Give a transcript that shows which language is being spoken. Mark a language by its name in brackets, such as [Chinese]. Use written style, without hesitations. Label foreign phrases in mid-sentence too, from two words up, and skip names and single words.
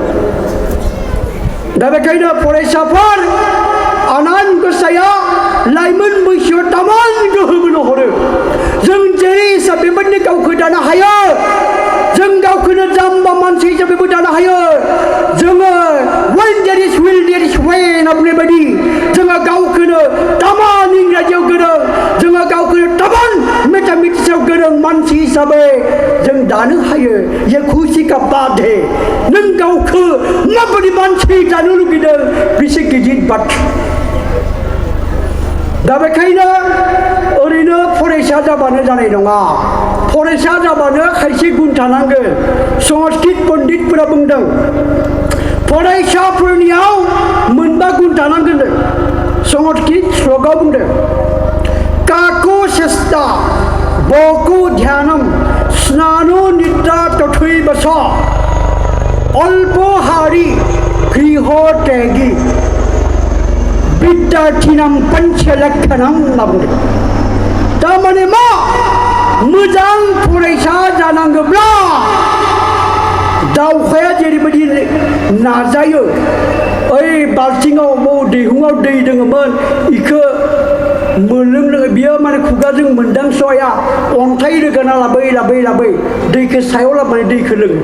[Bodo] दा बेखायनो फरायसाफोर आनान गसाइया लाइमोन बैसोआव तामान गोहो बोनो हरो। जों जेरै हिसाब बेबायदिनो गावखौ दानो हायो। जों गावखौनो जाम्बा मानसि हिसाबैबो दानो हायो। जोङो [English] when there is will there is way [Bodo] होनना बुंनाय बायदि जोङो गावखौनो तामान इंराजियाव गोरों, जोङो गावखौनो तामान मेथामेटिक्सआव गोरों मानसि हिसाबै जों दानो हायो। [Hindi] ये खुशी का बात है। [Bodo] नों गावखौ माबायदि मानसि दानो लुगैदों बेसे गिदिर बाथ्रा। दा बेखायनो ओरैनो फरायसा जाबानो जानाय नङा। फरायसा जाबानो खायसे गुन थानांगोन। संस्कृत पण्डितफोरा बुंदों फरायसाफोरनियाव मोनबा गुन थानांगोन। संस्कृत श्लोकआव बुंदों [Sanskrit] काको चेष्टा बको ध्यानम स्नानो निद्रा तथैव च अल्पोहारी गृह त्यागी विद्यार्थिनां पंचलक्षणम [Bodo] होनना बुंदों। थारमाने मा मोजां फरायसा जानांगौब्ला दावखाया जेरैबायदि नाजायो ओइ बाल्थिङाव दैहुङाव दै दङमोन इखौ मोनलोंनो बियो माने खुगाजों मोनदांस'या अन्थाइ रोगाना लाबै दैखौ सायाव लाबोनानै दैखौ लोङो।